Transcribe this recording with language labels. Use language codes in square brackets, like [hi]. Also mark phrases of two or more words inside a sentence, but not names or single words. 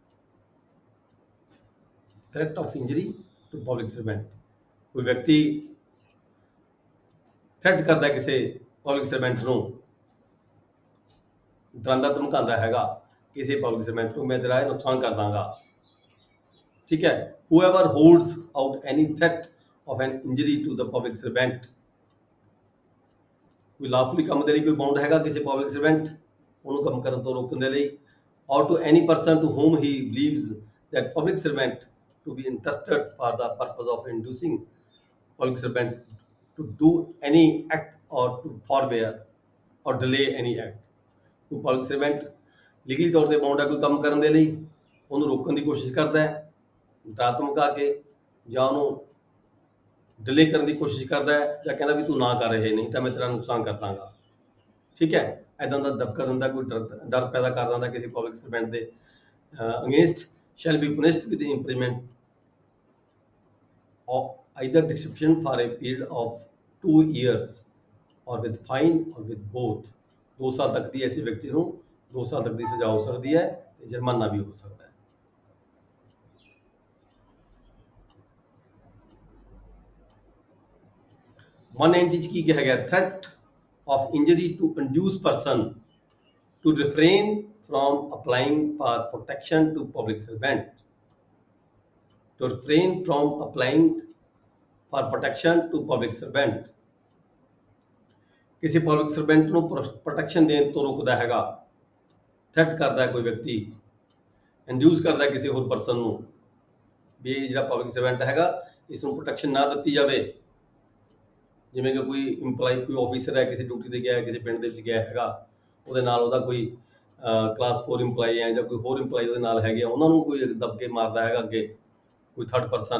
[en] Threat of injury to public servant, [pa] ਕੋਈ ਵਿਅਕਤੀ ਥ੍ਰੈਟ ਕਰਦਾ ਕਿਸੇ [en] public servant [pa] ਨੂੰ, ਡਰਾਉਂਦਾ ਧਮਕਾਉਂਦਾ ਹੈਗਾ ਕਿਸੇ [en] public servant [pa] ਨੂੰ, ਮੈਂ ਤੇਰਾ ਇਹ ਨੁਕਸਾਨ ਕਰ ਦਾਂਗਾ। ਠੀਕ ਹੈ, [en] whoever holds out any threat of an injury to the public servant, [pa] ਕੋਈ ਲਾਫੁਲੀ ਕੰਮ ਦੇ ਲਈ ਕੋਈ ਬਾਉਂਡ ਹੈਗਾ ਕਿਸੇ [en] public servant, [pa] ਉਹਨੂੰ ਕੰਮ ਕਰਨ ਤੋਂ ਰੋਕਣ ਦੇ ਲਈ, [en] or to any person to whom he believes that public servant to be entrusted for the purpose of inducing public servant to do any act or to forbear or delay any act, [pa] ਕੋਈ [en] public servant [pa] ਲੀਗਲੀ ਤੌਰ ਤੇ ਬਾਉਂਡ ਹੈ ਕੋਈ ਕੰਮ ਕਰਨ ਦੇ ਲਈ, ਉਹਨੂੰ ਰੋਕਣ ਦੀ ਕੋਸ਼ਿਸ਼ ਕਰਦਾ ਹੈ ਡਰਾ ਧਮਕਾ ਕੇ, ਜਾਂ ਉਹਨੂੰ ਡਿਲੇ ਕਰਨ ਦੀ ਕੋਸ਼ਿਸ਼ ਕਰਦਾ ਹੈ, ਜਾਂ ਕਹਿੰਦਾ ਵੀ ਤੂੰ ਨਾ ਕਰ ਰਹੇ, ਨਹੀਂ ਤਾਂ ਮੈਂ ਤੇਰਾ ਨੁਕਸਾਨ ਕਰ ਦਾਂਗਾ। ਠੀਕ ਹੈ, ਇੱਦਾਂ ਦਾ ਦਬਕਾ ਦਿੰਦਾ, ਕੋਈ ਡਰ ਪੈਦਾ ਕਰ ਦਿੰਦਾ ਕਿਸੇ [en] public servant [pa] ਦੇ ਅਗੇਂਸਟ, [en] shall be punished with imprisonment of either deception for a period of 2 years or with fine or with both। [pa] 2 ਸਾਲ ਤੱਕ ਦੀ ਐਸੇ ਵਿਅਕਤੀ ਨੂੰ 2 ਸਾਲ ਤੱਕ ਦੀ ਸਜ਼ਾ ਹੋ ਸਕਦੀ ਹੈ ਤੇ ਜੁਰਮਾਨਾ ਵੀ ਹੋ ਸਕਦਾ ਹੈ। [en] वन 190 [pa] ਕੀ ਕਿਹਾ ਗਿਆ, [en] threat of injury to induce person to refrain from applying for protection to public servant, to refrain from applying for protection to public servant, [pa] ਕਿਸੇ [en] public servant [pa] ਨੂੰ ਪ੍ਰੋਟੈਕਸ਼ਨ ਦੇਣ ਤੋਂ ਰੋਕਦਾ ਹੈਗਾ, ਥ੍ਰੈਟ ਕਰਦਾ ਕੋਈ ਵਿਅਕਤੀ, ਇੰਡਿਊਸ ਕਰਦਾ ਕਿਸੇ ਹੋਰ ਪਰਸਨ ਨੂੰ ਵੀ ਇਹ ਜਿਹੜਾ [en] public servant [pa] ਹੈਗਾ ਇਸ ਨੂੰ ਪ੍ਰੋਟੈਕਸ਼ਨ ਨਾ ਦਿੱਤੀ ਜਾਵੇ। ਜਿਵੇਂ ਕਿ ਕੋਈ ਇੰਪਲਾਈ, ਕੋਈ ਆਫੀਸਰ ਹੈ, ਕਿਸੇ ਡਿਊਟੀ ਤੇ ਗਿਆ, ਕਿਸੇ ਪਿੰਡ ਦੇ ਵਿੱਚ ਗਿਆ ਹੈਗਾ, ਉਹਦੇ ਨਾਲ ਉਹਦਾ ਕੋਈ ਕਲਾਸ 4 ਇੰਪਲਾਈ ਹੈ ਜਾਂ ਕੋਈ ਹੋਰ ਇੰਪਲਾਈ ਉਹਦੇ ਨਾਲ ਹੈਗੇ ਆ, ਉਹਨਾਂ ਨੂੰ ਕੋਈ ਦਬਕੇ ਮਾਰਦਾ ਹੈਗਾ ਅੱਗੇ ਕੋਈ [en] third person.